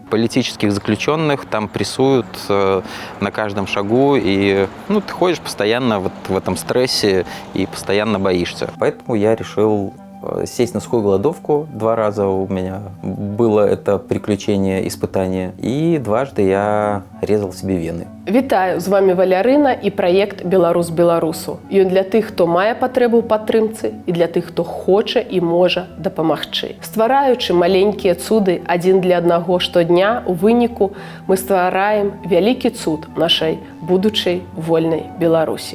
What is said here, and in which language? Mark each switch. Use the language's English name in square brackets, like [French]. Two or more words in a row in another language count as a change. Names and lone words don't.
[Russian] Политических заключенных там прессуют на каждом шагу, и ты ходишь постоянно в этом стрессе и постоянно боишься. Поэтому я решил сесть на сухую голодовку. 2 раза у меня было это приключение, испытание. И дважды я резал себе вены. [Belarusian] Вітаю, з вами Валярына і праект «Беларус беларусу». Ён для тых, хто мае патрэбу ў падтрымцы і для тых, хто хоча і можа дапамагчы. Ствараючы маленькія цуды адзін для аднаго штодня, у выніку мы ствараем вялікі цуд нашай будучай вольнай Беларусі.